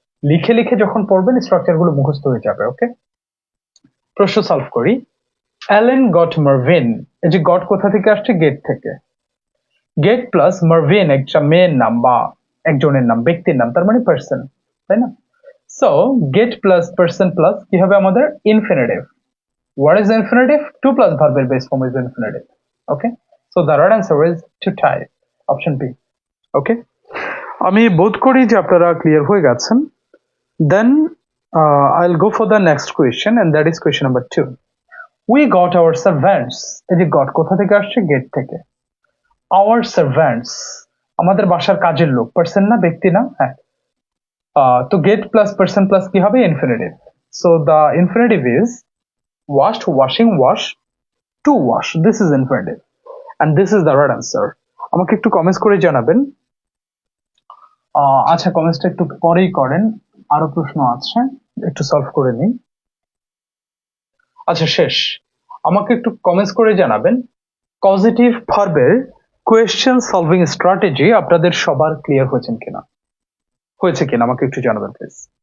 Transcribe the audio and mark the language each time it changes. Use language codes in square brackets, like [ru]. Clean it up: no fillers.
[bn] লিখে লিখে যখন পড়বেন স্ট্রাকচার গুলো মুখস্থ হয়ে যাবে। ওকে, প্রশ্ন সলভ করি। অ্যালেন গট মার্ভিন, এই যে গট কোথা থেকে আসছে? গেট থেকে। গেট প্লাস মার্ভিন একটা মেয়ের নাম বা একজনের নাম, ব্যক্তির নাম, তার মানে পার্সন, তাই না? So get plus person plus কি হবে আমাদের? [en] Infinitive. What is infinitive? To plus verb base form is infinitive. Okay, so the right answer is to type, option B. [bn] Okay, আমি বোধ করি যে আপনারা ক্লিয়ার হয়ে গেছেন। [en] Then I'll go for the next question, and that is question number 2. We got our servants. [bn] এই যে got কোথা থেকে আসছে? গেট থেকে। [en] Our servants, [bn] আমাদের বাসার কাজের লোক, পার্সন না, ব্যক্তি না? হ্যাঁ। তো গেট প্লাস পার্সন প্লাস কি হবে? Infinitive. [en] So the infinitive is washed, washing, wash, to wash. This is infinitive, and this is the right answer. [bn] আমাকে একটু কমেন্টস করে জানাবেন। আচ্ছা, কমেন্টসটা একটু পরেই করেন, আরো প্রশ্ন আছে, একটু সলভ করে নিই। আচ্ছা, শেষ। আমাকে একটু কমেন্টস করে জানাবেন, পজিটিভ ভার্বের কোয়েশ্চেন সলভিং স্ট্র্যাটেজি আপনাদের সবার ক্লিয়ার হয়েছে কিনা আমাকে একটু জানাবেন প্লিজ।